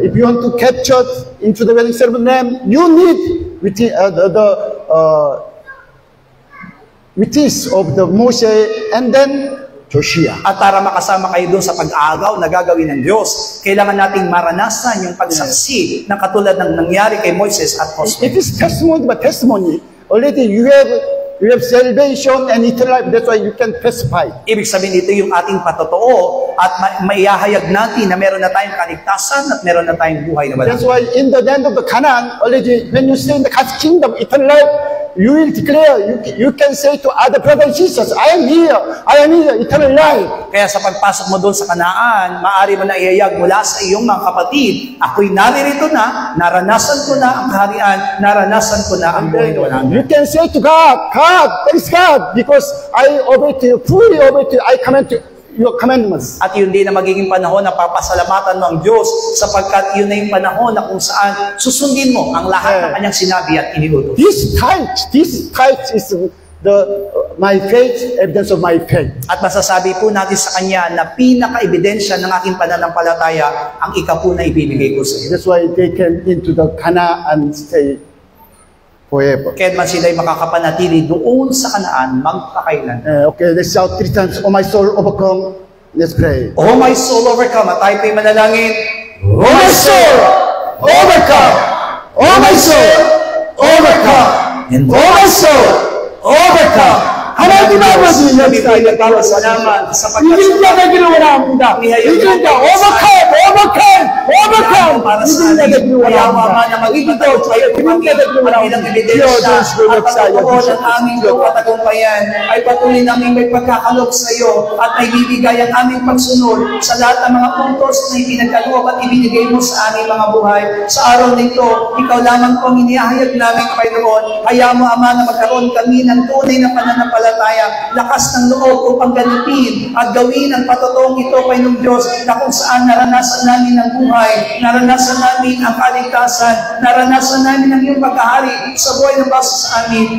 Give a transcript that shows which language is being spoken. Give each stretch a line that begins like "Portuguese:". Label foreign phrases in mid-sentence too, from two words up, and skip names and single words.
English: If you want to capture into the wedding ceremony, you need witness of the Moshe and then Joshua.
Filipino: At para makasama kayo doon sa pag-agaw na gagawin ng Diyos, kailangan nating maranasan yung pagsaksi na katulad ng nangyari kay Moises at Joshua.
English: It is testimony by testimony. Already you have salvation and eternal life. That's why you can testify.
Filipino: Ibig sabihin ito yung ating patotoo at maihahayag natin na meron na tayong kaligtasan at meron na tayong buhay na
English: That's
Filipino: walang.
English: why in the land of the Canaan, already when you stay in the God's kingdom, eternal life, you will declare, you can say to other brothers and sisters, I am here, eternal life.
Filipino: Kaya sa pagpasok mo doon sa Kanaan, maaari mo na ihayag mula sa iyong mga kapatid, ako'y naririto na, naranasan ko na ang kaharian, naranasan ko na ang buhay na walang.
English: You can say to God, praise God, because I obey to you, fully obey to you, I command to your commandments.
Filipino: At yun din na magiging panahon na papasalamatan mo ang Diyos sapagkat yun na yung panahon na kung saan susundin mo ang lahat ng kanyang sinabi at iniutos.
English: This type is my faith, evidence of my faith.
Filipino: At masasabi po natin sa kanya na pinaka-ebidensya ng aking pananampalataya ang ikapu na ibibigay ko sa iyo.
English: That's why they came into the Canaan and stay forever.
Filipino: Kaya man sila'y makakapanatili doon sa Kanaan magpakailan.
English: Okay, let's shout 3 times. Oh my soul, overcome. Let's pray. Oh my soul, overcome.
Filipino: At tayo po'y manalangin.
English: Oh my soul, overcome. Oh my soul, overcome. And oh my soul, overcome.
Korean: 하나님 아버지
Filipino: Kami po'y
Korean: 역사에
Filipino: nagpapasalamat sapagkat
Korean: 이길 되기를 원합니다. 이길 자 overcome.
Filipino: para sa
Korean: 이길
Filipino: atin.
Korean: 되기를
Filipino: Kaya Ama
Korean: 원합니다.
Filipino: na maging
Korean: 이길 자
Filipino: tayo
Korean: 이길 되기를
Filipino: at bilang
Korean: 원합니다.
Filipino: ebidensya
Korean: 기어주시고
Filipino: at
Korean: 역사하여
Filipino: pagkatuon ng aming
Korean: 주시옵소서.
Filipino: pagkatagumpayan ay patuloy namin may pagkakaloob sa iyo at may bibigay ang aming pagsunod sa lahat ng mga puntos na ipinagkaloob at ibinigay mo sa aming mga buhay. Sa araw nito, ikaw lamang po ang inihahayag namin, Panginoon. Kaya mo, Ama, na magkaroon kami ng tunay na pananampalataya, lakas ng loob upang ganapin at gawin ang patotoong ito, Panginoong Diyos, na kung saan naranasan namin ang buhay, naranasan namin ang kaligtasan, naranasan namin ang iyong pagkahari sa buhay ng basa sa amin.